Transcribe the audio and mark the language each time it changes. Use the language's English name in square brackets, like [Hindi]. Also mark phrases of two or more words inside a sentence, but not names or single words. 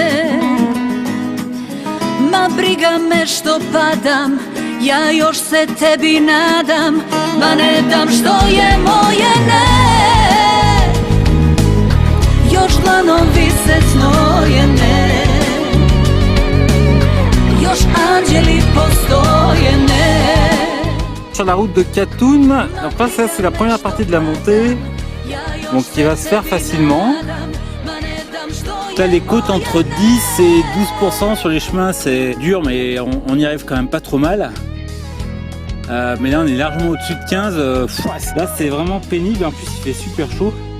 [Serbian] Ma briga me što padam, ja još se tebi nadam. Ma ne dam što je moje, ne. Još dlanovi se znojene, još anđeli postoje, ne. [French] Sur la route de Katoun, donc là ça c'est la première partie de la montée, donc qui va se faire facilement. Là les côtes entre 10 et 12% sur les chemins c'est dur mais on y arrive quand même pas trop mal. Mais là on est largement au-dessus de 15, là c'est vraiment pénible, en plus il fait super chaud.